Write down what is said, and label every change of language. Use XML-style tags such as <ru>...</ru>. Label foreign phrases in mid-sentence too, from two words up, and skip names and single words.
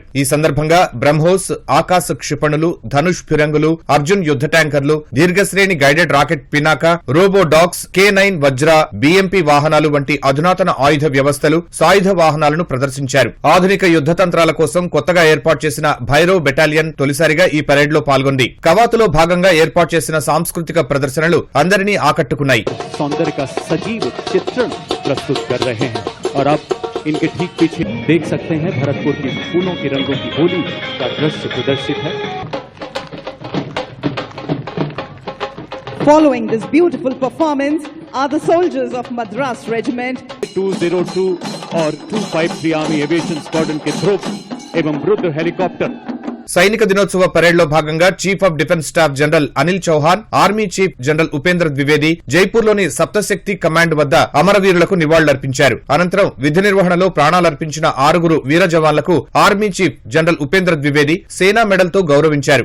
<te>ఈ సందర్భంగా బ్రహ్మోస్, ఆకాశ క్షిపణులు, ధనుష్ ఫిరంగులు, అర్జున్ యుద్ద ట్యాంకర్లు, దీర్ఘశ్రేణి గైడెడ్ రాకెట్ పినాక, రోబో డాగ్స్, K9 వజ్ర, BMP వాహనాలు వంటి అధునాతన ఆయుధ వ్యవస్థలు, సాయుధ వాహనాలను ప్రదర్శించారు. ఆధునిక యుద్ద తంత్రాల కోసం కొత్తగా ఏర్పాటు చేసిన భైరవ్ బెటాలియన్ తొలిసారిగా ఈ పరేడ్ లో పాల్గొంది. కవాతులో భాగంగా ఏర్పాటు చేసిన సాంస్కృతిక ప్రదర్శనలు అందరినీ ఆకట్టుకున్నాయి.</te> <hi>सौंदर्य का सजीव चित्रण प्रस्तुत कर रहे हैं और अब इनके ठीक पीछे देख सकते हैं भरतपुर के फूलों के रंगों की होली का दृश्य प्रदर्शित है.</hi> <en>Following this beautiful performance are the soldiers of Madras Regiment</en> <hi>202 और 253 आर्मी एविएशन स्क्वाड्रन के ध्रुव एवं रुद्र हेलीकॉप्टर.</hi> <te>సైనిక దినోత్సవ పరేడ్ లో భాగంగా చీఫ్ ఆఫ్ డిఫెన్స్ స్టాఫ్ జనరల్ అనిల్ చౌహాన్, ఆర్మీ చీఫ్ జనరల్ ఉపేంద్ర ద్వివేది జైపూర్లోని సప్తశక్తి కమాండ్ వద్ద అమరవీరులకు నివాళులర్పించారు. అనంతరం విధి నిర్వహణలో ప్రాణాలర్పించిన 6 వీర జవాన్లకు ఆర్మీ చీఫ్ జనరల్ ఉపేంద్ర ద్వివేది సేనా మెడల్తో గౌరవించారు.</te>